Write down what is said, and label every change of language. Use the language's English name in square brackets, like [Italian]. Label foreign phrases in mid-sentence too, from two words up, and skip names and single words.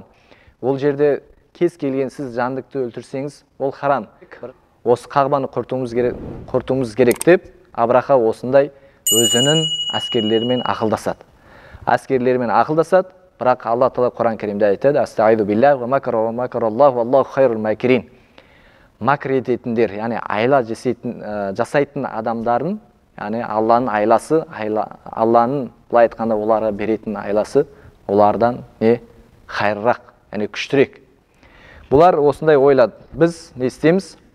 [Kazakh] Ол жерде кез келген сіз жандықты өлтірсеңіз, ол харам. Осы Қағбаны құртуымыз керек деп, Абраха осындай өзінің әскерлерімен ақылдасады. Бірақ Алла Тағала Құран Кәрімде айтады: [Arabic] "أستعيذ بالله ومكر ومكر الله والله خير الماكرين." [Kazakh] Макр ететіндер, айла жасайтын адамдардың, Алланың айласы, Алланың бұлай айтқанда оларға беретін айласы олардан не хайрырақ, күштірек. Бұлар осындай ойлады. Біз не істейміз?